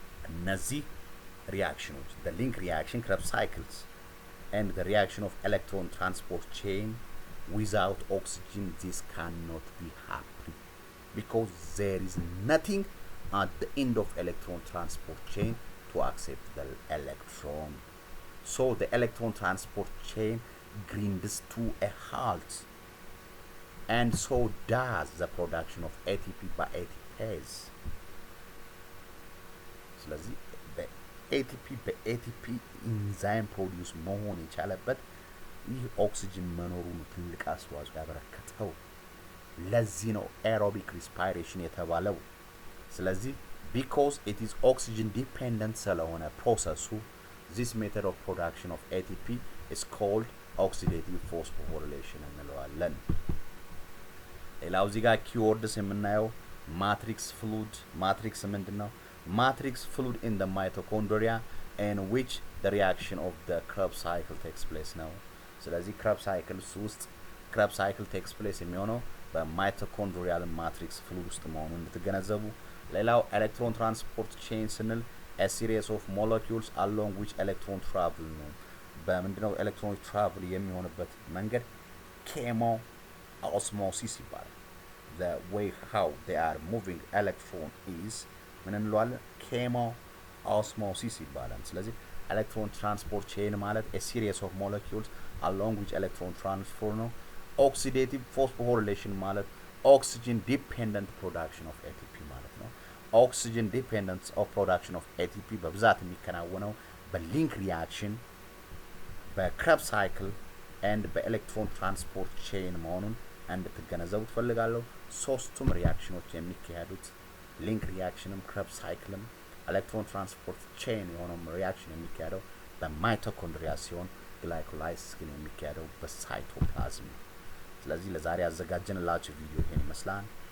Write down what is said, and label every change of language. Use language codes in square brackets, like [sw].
[en] እነዚህ reactions, the link reaction Krebs cycles and the reaction of electron transport chain without oxygen, this cannot be happen because there is nothing at the end of electron transport chain to accept the electron. So the electron transport chain grinds to a halt, and so does the production of ATP by ATPase. [am] ስለዚህ ATP በATP ኢንዛይም ፕሮዲውስ መሆን የቻለበት ይህ ኦክሲጅን መኖሩን ትልቅ አስተዋጽኦ ያበረከተው። ለዚህ ነው aerobic respiration የተባለው። ስለዚህ [en] because it is oxygen dependent [am] ስለሆነ ፕሮሰሱ [en] this method of production of ATP is called oxidative phosphorylation [am] እንለዋለን። ሌላው እዚህ ጋር ኪወርድስ የምናየው ማትሪክስ ፍሉድ። ማትሪክስ ምንድነው? [en] matrix fluid in the mitochondria in which the reaction of the Krebs cycle takes place now. [am] ስለዚህ Krebs cycle ውስጥ Krebs cycle takes place የሚሆነው በማይቶኮንድሪያል ማትሪክስ ፍሉድ ውስጥ መሆኑን እንድትገነዘቡ። ሌላው ኤሌክትሮን ትራንስፖርት ቼን ስንል [en] a series of molecules along which electron travel [am] ነው። በምንድነው ኤሌክትሮን ትራቭል የሚሆንበት መንገድ ኬሞ osmosis ይባላል። [en] the way how they are moving electron is [am] ምን እንለዋለን? ኬሞ osmosis ይባላል። ስለዚህ ኤሌክትሮን ትራንስፖርት ቼን ማለት [en] a series of molecules along which electron transfer ነው። oxidative phosphorylation ማለት oxygen dependent production of ATP [am] ማለት ነው። [en] oxygen dependence of production of ATP [am] በብዛት የሚከናወነው በሊንክ ሪአክሽን በክረብስ ሳይክል and በኤሌክትሮን ትራንስፖርት ቼን መሆኑን እንድትገነዘቡ ትፈልጋለሁ። ሶስቱም ሪአክሽኖች የሚካሄዱት ሊንክ ሪአክሽንም ክረብስ ሳይክልም ኤሌክትሮን ትራንስፖርት ቼን የሆነው ሪአክሽን የሚካሄደው በማይቶኮንድሪያ ሲሆን ግላይኮላይሲስ ግን የሚካሄደው በሳይቶፕላዝም ነው። ስለዚህ ለዛሬ ያዘጋጀንላችሁ ቪዲዮ ይሄን ይመስላል።